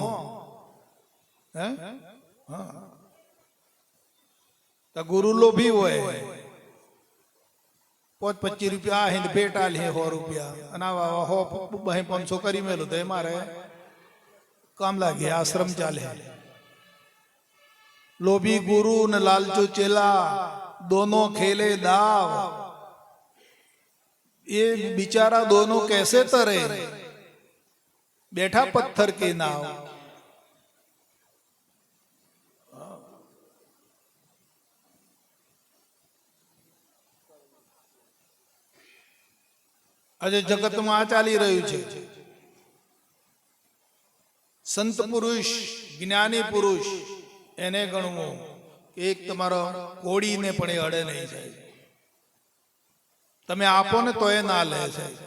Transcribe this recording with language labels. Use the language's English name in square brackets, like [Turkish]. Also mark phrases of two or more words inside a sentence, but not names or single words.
[Gujarati] હે હા, ગુરુ લોભી હોય, 25 રૂપિયા આ હિંદ ભેટ આલી 100 રૂપિયા, અને આવા 500 કરી મેલું તો એ મારે કામ લાગે, આશ્રમ ચાલે. [Hindi] लोभी गुरु ने लालचु चेला दोनों खेले दाव, ये बेचारा दोनों कैसे तरे, बैठा पत्थर की नाव. [Gujarati] આજે જગતમાં આ ચાલી રહ્યું છે. સંત પુરુષ, જ્ઞાની પુરુષ એને ગણવું, એક તમારો કોડીને પણ એ અડે નહીં જાય, તમે આપો ને તો એ ના લે છે.